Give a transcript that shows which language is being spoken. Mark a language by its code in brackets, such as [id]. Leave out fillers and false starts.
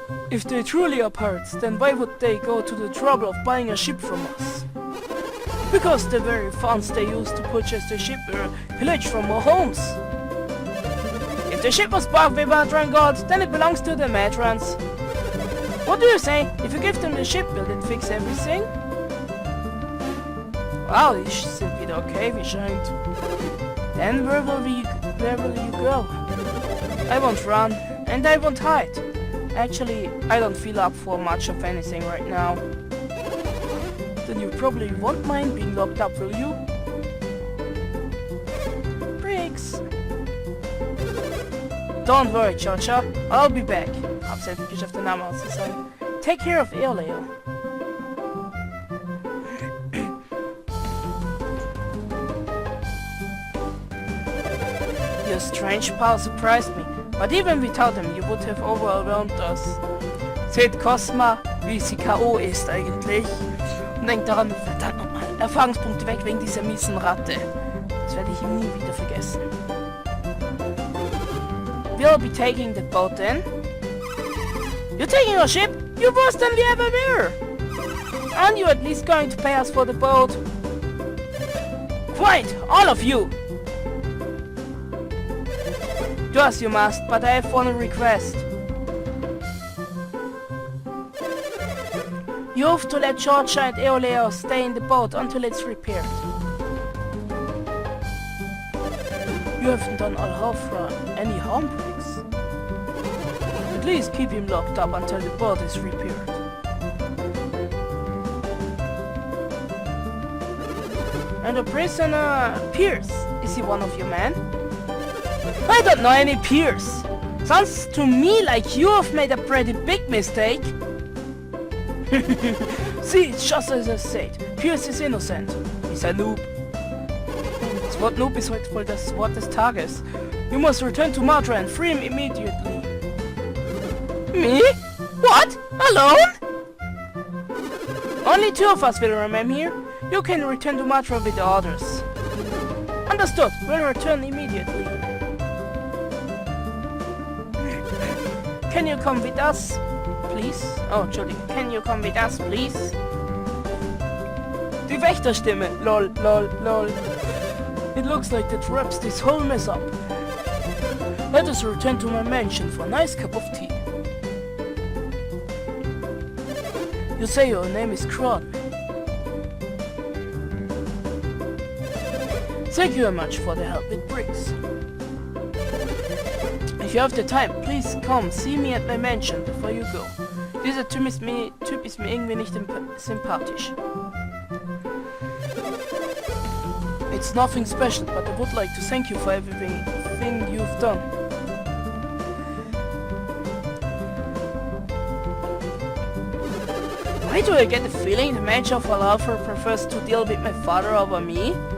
[en] If they truly are pirates, then why would they go to the trouble of buying a ship from us? Because the very funds they used to purchase the ship were pillaged from our homes. If the ship was bought with Matran gold, then it belongs to the Matrans. What do you say? If you give them the ship, will it fix everything? [de] Wow, die sind wieder okay, wie scheint. [en] Then where will you go? I won't run, and I won't hide. Actually, I don't feel up for much of anything right now. Then you probably won't mind being locked up, will you? Briggs! Don't worry, Chacha. I'll be back. [de] Hab's endlich geschafft, den Namen auszusagen. [en] Take care of Leo. Your strange pal surprised me. But even without him, you would have overwhelmed us. [de] Seht Cosma, wie sie K.O. ist eigentlich. Und denkt daran, verdammt nochmal, Erfahrungspunkte weg wegen dieser miesen Ratte. Das werde ich ihm nie wieder vergessen. [en] We'll be taking the boat then. You're taking our ship? You're worse than we ever were. Aren't you at least going to pay us for the boat? Quite, all of you. Do as you must, but I have one request. You have to let Georgia and Eoleo stay in the boat until it's repaired. You haven't done Al-Hafra any harm, Briggs. At least keep him locked up until the boat is repaired. And the prisoner, Pierce, is he one of your men? I don't know any Pierce. Sounds to me like you have made a pretty big mistake. See, it's just as I said. Pierce is innocent. He's a noob. [de] Das Wort Noob ist heute wohl das Wort des Tages. [en] You must return to Matra and free him immediately. Me? What? Alone? Only two of us will remain here. You can return to Matra with the others. Understood. We'll return immediately. Can you come with us, please? [de] Oh, Entschuldigung. [en] Can you come with us, please? [de] Die Wächterstimme. [en] Lol, lol, lol. It looks like that wraps this whole mess up. Let us return to my mansion for a nice cup of tea. You say your name is Kron. Thank you very much for the help with Briggs. If you have the time, please come see me at my mansion before you go. [de] Dieser Typ ist mir irgendwie nicht sympathisch. [en] It's nothing special, but I would like to thank you for everything you've done. Why do I get the feeling the manager of Falafel prefers to deal with my father over me?